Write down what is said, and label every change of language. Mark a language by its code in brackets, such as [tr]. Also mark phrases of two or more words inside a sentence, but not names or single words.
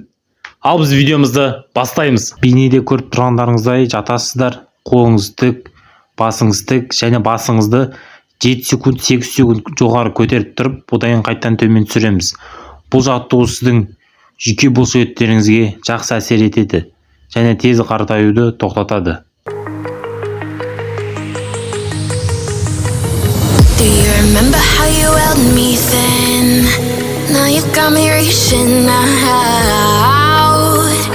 [kk] Ал біз видеомызды бастаймыз. Бейнеде көріп тұрғандарыңыздай жатасыздар. Қолыңыз тік, басыңыз тік және басыңызды 7 секунд, 8 секунд жоғары көтеріп тұрып, одан қайттан төмен түсіреміз. Бұл жаттығу сіздің жүйке бұлшықеттеріңізге жақсы әсер етеді және тез қартаюды тоқтатады. [en] Do you remember how you held me then? Now you got me reaching out.